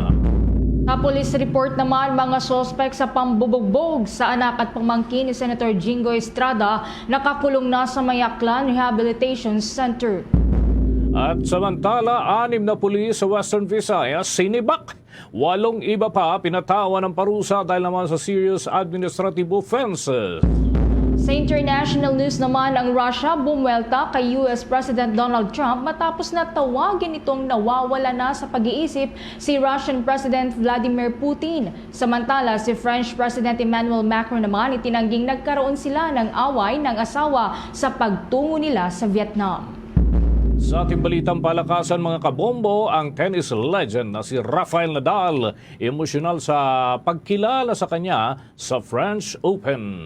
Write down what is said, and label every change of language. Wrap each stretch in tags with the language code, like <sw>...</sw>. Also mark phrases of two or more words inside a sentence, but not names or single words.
<tl>Sa police report naman, mga sospek sa pambubugbog sa anak at pamangkin ni Senator Jingo Estrada nakakulong na sa Mayaklan Rehabilitation Center. At samantala, 6 na pulis sa Western Visayas sinibak. 8 iba pa pinatawan ng parusa dahil naman sa</tl> <en>serious administrative offenses.</en> <tl>Sa</tl> <en>international news</en> <tl>naman, ang Russia bumwelta kay US President Donald Trump matapos na tawagin itong nawawala na sa pag-iisip si Russian President Vladimir Putin. Samantala, si French President Emmanuel Macron naman itinangging nagkaroon sila ng away ng asawa sa pagtungo nila sa Vietnam. Sa ating balitang palakasan mga kabombo, ang</tl> <en>tennis legend</en> <tl>na si Rafael Nadal emosyonal sa pagkilala sa kanya sa French Open.</tl>